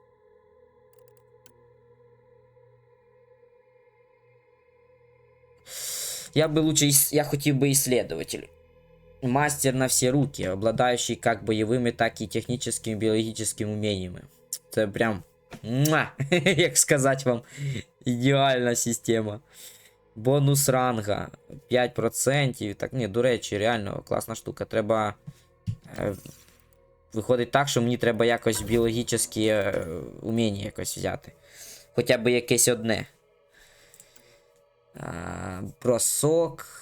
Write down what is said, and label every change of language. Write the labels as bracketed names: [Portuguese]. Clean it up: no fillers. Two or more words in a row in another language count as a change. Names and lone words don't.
[Russian] Я хотел бы исследователь. Мастер на все руки, обладающий как боевыми, так и техническими биологическими умениями. Это прям, як сказать вам, [Ukrainian] ідеальна система. [Russian] Бонус ранга 5%. [Ukrainian] Так, ні, до речі, реально класна штука. Треба. Виходить так, що мені треба якось біологічні уміння якось взяти. Хоча б якесь одне. Бросок.